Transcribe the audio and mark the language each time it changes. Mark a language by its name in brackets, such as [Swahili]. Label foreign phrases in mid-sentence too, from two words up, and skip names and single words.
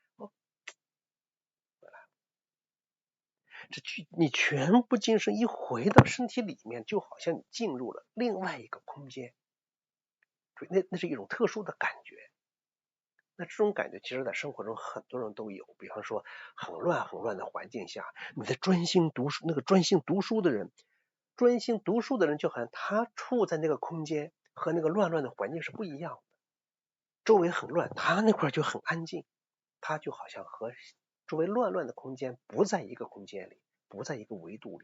[Chinese] 回来了，你全部精神一回到身體裡面，就好像你进入了另外一个空间，那是一種特殊的感觉。那这种感觉其實在生活中很多人都有，比方說很亂的環境下，你在專心讀書，那個專心讀書的人就好像他處在那個空間和那個亂的環境是不一樣的，周圍很亂，他那塊就很安靜，他就好像和周圍亂的空間不在一個空間裡，不在一個維度裡。